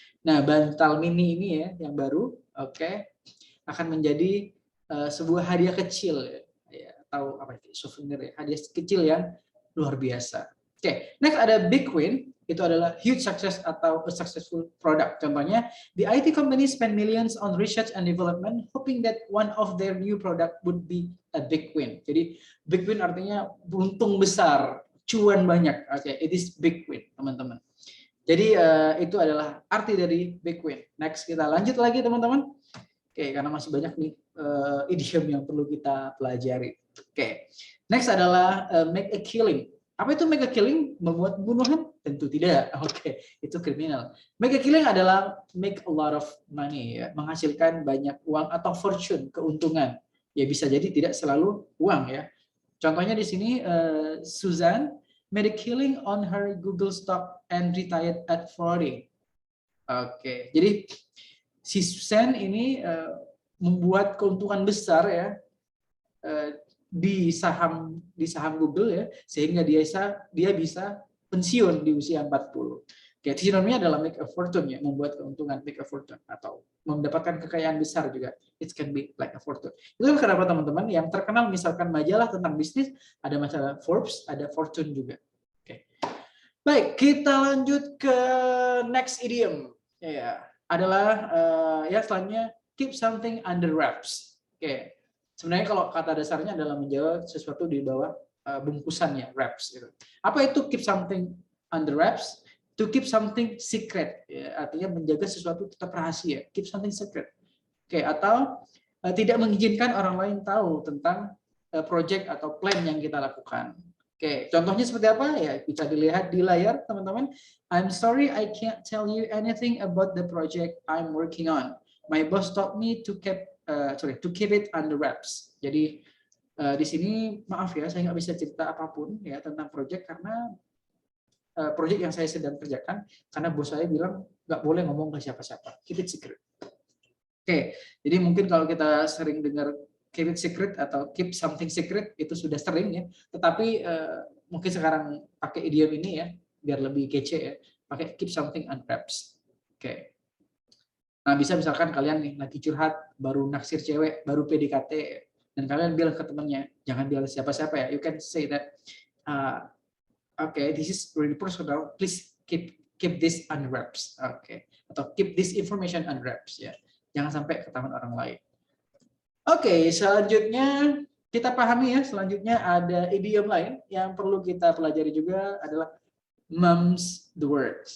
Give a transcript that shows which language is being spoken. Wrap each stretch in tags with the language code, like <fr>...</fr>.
<id>Nah, bantal mini ini ya yang baru, oke, akan menjadi sebuah hadiah kecil ya, atau apa itu souvenir ya, hadiah kecil yang luar biasa. Oke, next ada big win.</id> <en>Itu adalah huge success atau a successful product. Contohnya, the IT company spend millions on research and development, hoping that one of their new product would be a big win.</en> <id>Jadi, big win artinya untung besar, cuan banyak.</id> <en>Oke, it is big win, teman-teman.</en> <id>Jadi, itu adalah arti dari big win. Next, kita lanjut lagi, teman-teman. Oke, karena masih banyak nih idiom yang perlu kita pelajari. Oke, next adalah make a killing. Apa itu make a killing? Membuat pembunuhan? Tentu tidak. Oke, itu kriminal.</id> <en>Make a killing adalah make a lot of money, ya,</en> <id>menghasilkan banyak uang</id> <en>atau fortune, keuntungan.</en> <id>Ya bisa jadi tidak selalu uang ya. Contohnya di sini</id> <en>Susan made a killing on her Google stock and retired at 40.</en> <id>Oke, jadi si Susan ini membuat keuntungan besar ya. Di saham Google ya, sehingga dia bisa pensiun di usia 40. Oke, sinonimnya adalah make a fortune ya, membuat keuntungan, make a fortune atau mendapatkan kekayaan besar juga.</id> <en>It can be like a fortune.</en> <id>Itu kenapa teman-teman yang terkenal misalkan majalah tentang bisnis ada majalah Forbes, ada Fortune juga. Oke. Baik, kita lanjut ke next idiom. Ya, adalah ya selanjutnya keep something under wraps. Oke. Sebenarnya kalau kata dasarnya adalah menjaga sesuatu di bawah bungkusannya, wraps. Gitu.</id> <en>Apa itu keep something under wraps? To keep something secret, ya,</en> <id>artinya menjaga sesuatu tetap rahasia.</id> <en>Keep something secret.</en> <id>Oke, atau tidak mengizinkan orang lain tahu tentang project atau plan yang kita lakukan. Oke, contohnya seperti apa? Ya bisa dilihat di layar, teman-teman.</id> <en>I'm sorry, I can't tell you anything about the project I'm working on. My boss told me to keep it under wraps.</en> <id>Jadi di sini maaf ya, saya nggak bisa cerita apapun ya tentang proyek karena proyek yang saya sedang kerjakan karena bos saya bilang nggak boleh ngomong ke siapa-siapa.</id> <en>Keep it secret.</en> <id>Oke, jadi mungkin kalau kita sering dengar keep it secret atau keep something secret itu sudah sering ya. Tetapi mungkin sekarang pakai idiom ini ya biar lebih kece ya. Pakai keep something under wraps. Oke. Nah, bisa misalkan kalian nih lagi curhat, baru naksir cewek, baru PDKT, dan kalian bilang ke temannya, jangan bilang siapa-siapa ya.</id> <en>You can say that, okay, this is really personal. Please keep this under wraps. Okay, atau keep this information under wraps ya.</en> <id>Jangan sampai ketahuan orang lain. Oke, selanjutnya kita pahami ya. Selanjutnya ada idiom lain yang perlu kita pelajari juga adalah mum's the word.</id>